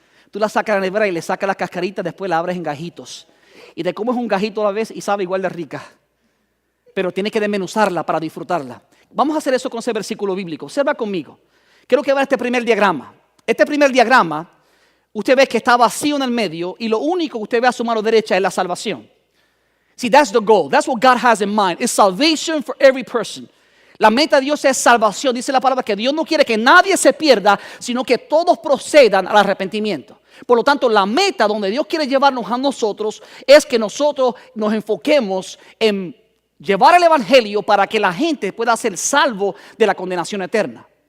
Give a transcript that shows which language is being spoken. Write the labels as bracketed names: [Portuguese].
[Spanish] Tú la sacas de la nevera y le sacas la cascarita, después la abres en gajitos. Y te comes un gajito a la vez y sabe igual de rica. Pero tienes que desmenuzarla para disfrutarla. Vamos a hacer eso con ese versículo bíblico. Observa conmigo. Quiero que vean este primer diagrama. Este primer diagrama, usted ve que está vacío en el medio y lo único que usted ve a su mano derecha es la salvación. [English] See, that's the goal. That's what God has in mind. It's salvation for every person. [Spanish] La meta de Dios es salvación. Dice la palabra que Dios no quiere que nadie se pierda, sino que todos procedan al arrepentimiento. Por lo tanto, la meta donde Dios quiere llevarnos a nosotros es que nosotros nos enfoquemos en llevar el evangelio para que la gente pueda ser salvo de la condenación eterna.